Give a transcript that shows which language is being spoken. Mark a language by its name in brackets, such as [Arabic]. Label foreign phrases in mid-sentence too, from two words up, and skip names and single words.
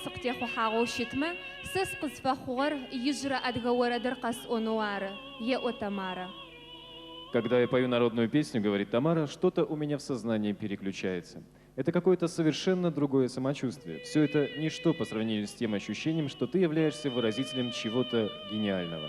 [Russian] قتيخو حاغو شتما سس قصفخور يجرى أدغورة درقس أنوار يا Тамара. Когда я пою народную песню, говорит Тамара, что-то у меня в сознании переключается. Это какое-то совершенно другое самочувствие. Все это ничто по сравнению с тем ощущением, что ты являешься выразителем чего-то гениального.